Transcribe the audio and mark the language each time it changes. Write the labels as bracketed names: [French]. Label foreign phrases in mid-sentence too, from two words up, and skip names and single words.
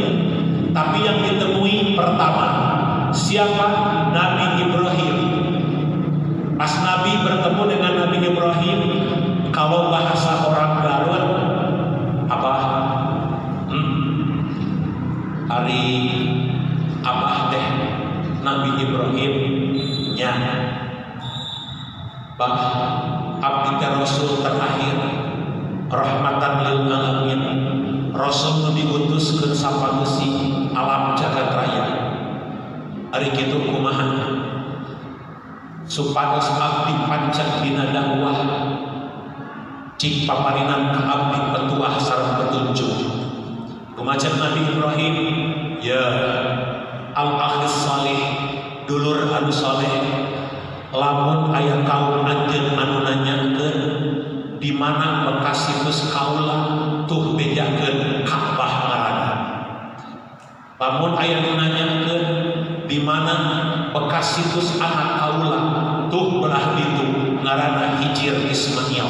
[Indonesian] Tapi yang ditemui pertama, siapa? Nabi Ibrahim. Pas Nabi bertemu dengan Nabi Ibrahim, kalau bahasa orang Garut apa? [Sundanese] Hari abah teh Nabi Ibrahim nya bah abdi Rasul terakhir [Arabic] رحمة للعالمين, [Sundanese] Rasul diutus ke sapageus alam jagat raya. Ari kitu kumaha supados abdi pancen dina dakwah cik paparinan ka abdi petuah sareng petunjuk. Kumaha Nabi Ibrahim, [Arabic] يا الأخ الصالح, [Sundanese] dulur anu saleh, lamun aya kaum anjeun anu nanyakeun di mana bekas situs kaula tuh bejakeun Ka'bah ngaranna. Lamun aya nu nanyakeun di mana bekas situs anak kaula tuh belah ditu ngaranna Hijir Ismail.